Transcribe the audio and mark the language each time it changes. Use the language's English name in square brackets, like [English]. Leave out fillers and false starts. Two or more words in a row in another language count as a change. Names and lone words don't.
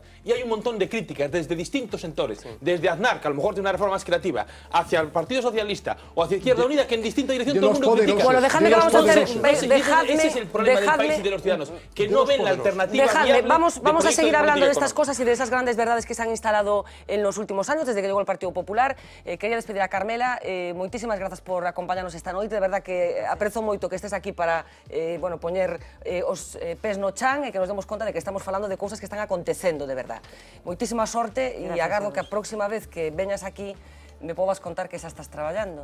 [Spanish] Y hay un montón de críticas desde distintos sectores, desde Aznar, que a lo mejor tiene una reforma más creativa, hacia el Partido Socialista o hacia Izquierda Unida, que en distinta dirección todo el mundo critica. Bueno, dejadme que vamos a hacer... Ese es el problema del país y de los ciudadanos, que no ven la alternativa. Vamos a seguir hablando de estas cosas y de esas grandes verdades que se han instalado en los últimos años, desde que llegó el Partido Popular. [Galician] Quería despedir a Carmela. Moitísimas grazas por acompañarnos esta noite. De verdad que aprezo moito que estés aquí para poñer os pés no chan e que nos demos conta de que estamos falando de cousas que están acontecendo de verdad. Moitísima sorte e agardo que a próxima vez que veñas aquí me podas contar que xa estás traballando.